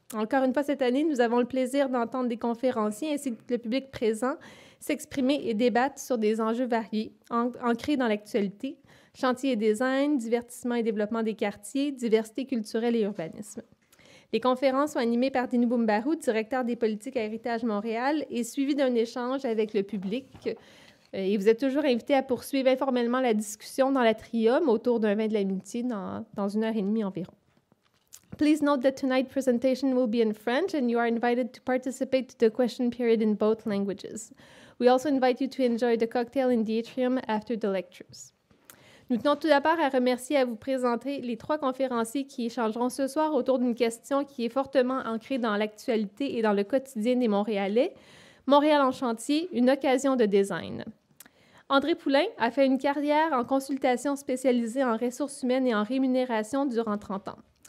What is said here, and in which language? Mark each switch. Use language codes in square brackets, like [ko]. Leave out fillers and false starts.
[fr] Encore une fois, cette année, nous avons le plaisir d'entendre des conférenciers ainsi que le public présent s'exprimer et débattre sur des enjeux variés, ancrés dans l'actualité, chantier et design, divertissement et développement des quartiers, diversité culturelle et urbanisme. Les conférences sont animées par Dinu Boumbarou, directeur des politiques à Héritage Montréal, et suivies d'un échange avec le public. Et vous êtes toujours invités à poursuivre informellement la discussion dans l'atrium autour d'un vin de l'amitié dans 1h30 environ. [en] Please note that tonight's presentation will be in French and you are invited to participate to the question period in both languages. We also invite you to enjoy the cocktail in the atrium after the lectures. [fr] Nous tenons tout d'abord à remercier et à vous présenter les 3 conférenciers qui échangeront ce soir autour d'une question qui est fortement ancrée dans l'actualité et dans le quotidien des Montréalais. Montréal en chantier, une occasion de design. André Poulain a fait une carrière en consultation spécialisée en ressources humaines et en rémunération durant 30 ans.